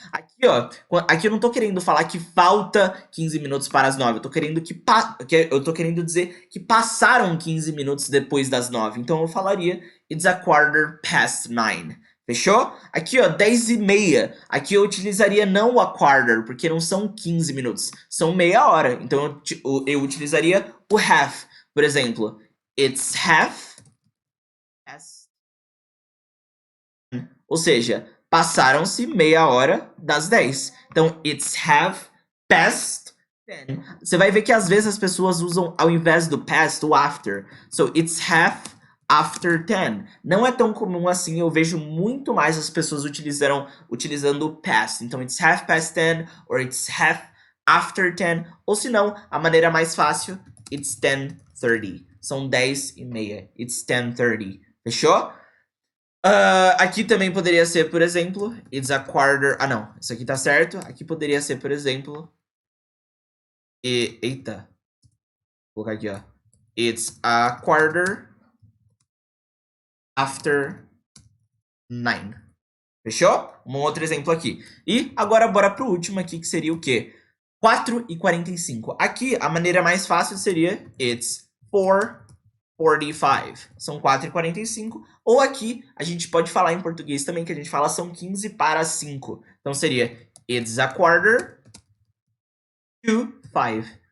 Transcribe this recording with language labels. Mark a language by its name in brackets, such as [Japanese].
[Portuguese] Aqui, ó, aqui eu não tô querendo falar que falta 15 minutos para as 9. Eu tô querendo eu tô querendo dizer que passaram 15 minutos depois das 9. Então eu falaria [English] it's a quarter past 9. [Portuguese] Fechou? Aqui, ó, 10:30. Aqui eu utilizaria não o a quarter, porque não são 15 minutos, são meia hora. Então eu utilizaria o half. Por exemplo, [English] it's half past. [Portuguese] Ou seja, passaram-se meia hora das 10. Então, [English] it's half past 10. [Portuguese] Você vai ver que às vezes as pessoas usam, ao invés do past, o after. [English] So, it's half after 10. [Portuguese] Não é tão comum assim, eu vejo muito mais as pessoas utilizando o past. Então, [English] it's half past 10 or it's half after 10. [Portuguese] Ou se não, a maneira mais fácil, [English] it's 10:30. [Portuguese] São 10:30. [English] It's 10:30. [Portuguese] Fechou? Aqui também poderia ser, por exemplo, [English] it's a quarter... [Portuguese] Ah, não. Isso aqui tá certo. Aqui poderia ser, por exemplo... Eita. Vou colocar aqui, ó. [English] It's a quarter after 9. [Portuguese] Fechou? Um outro exemplo aqui. E agora bora pro último aqui, que seria o quê? 4:45. Aqui, a maneira mais fácil seria [English] it's 4:45. [Portuguese] São 4:45. Ou aqui, a gente pode falar em português também, que a gente fala são 15 para 5. Então seria [English] it's a quarter to 5.